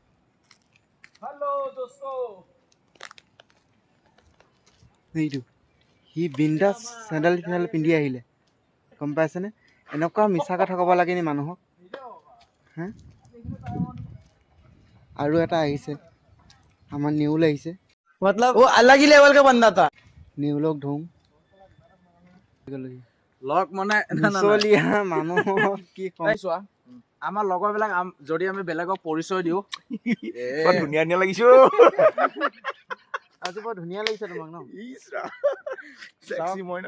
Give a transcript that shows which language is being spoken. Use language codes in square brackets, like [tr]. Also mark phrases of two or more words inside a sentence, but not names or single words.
[as] সেইটো সি বিন্দাছ চেণ্ডেল চেণ্ডেল পিন্ধি আহিলে, গম পাইছেনে? এনেকুৱা মিছা কথা ক'ব লাগে নি মানুহক? হা, আৰু এটা আহিছে, আমাৰ নেউল আহিছে। [hi] मतलब वो अलग ही लेवल का बंदा था। [as] নেউলক ধুম লগ মানে মিছলীয়া মানুহক কি ক'ম। চোৱা, আমাৰ লগৰবিলাক যদি আমি বেলেগক পৰিচয় দিওঁ, ধুনীয়া ধুনীয়া লাগিছো। আজি বৰ ধুনীয়া লাগিছে তোমাক ন? মই